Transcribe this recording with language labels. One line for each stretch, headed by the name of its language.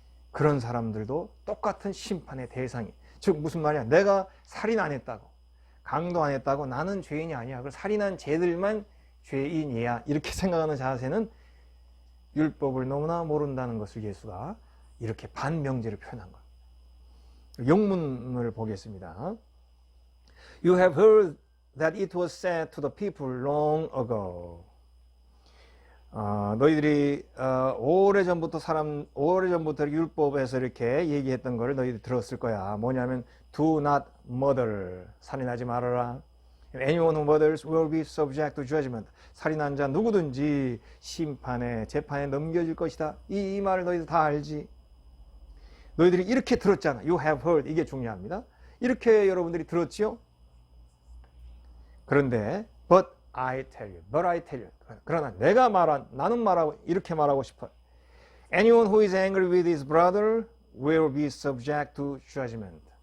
Korean: 그런 사람들도 똑같은 심판의 대상이. 즉 무슨 말이야? 내가 살인 안 했다고 강도 안 했다고 나는 죄인이 아니야. 그 살인한 쟤들만 죄인이야. 이렇게 생각하는 자세는 율법을 너무나 모른다는 것을 예수가 이렇게 반명제를 표현한 거예요. 영문을 보겠습니다.
English: You have heard that it was said to the people long ago.
Korean: 너희들이 오래전부터 율법에서 이렇게 얘기했던 것을 너희들이 들었을 거야.
English: 뭐냐면 do not murder.
Korean: 살인하지 말아라.
English: Anyone who murders will be subject to judgment.
Korean: 살인한 자 누구든지 재판에 넘겨질 것이다. 이 말을 너희들 다 알지. 너희들이 이렇게 들었잖아.
English: You have heard.
Korean: 이게 중요합니다. 이렇게 여러분들이 들었지요? 그런데
English: but I tell you.
Korean: 그러나 나는 말하고 이렇게 말하고 싶어요.
English: Anyone who is angry with his brother will be subject to judgment.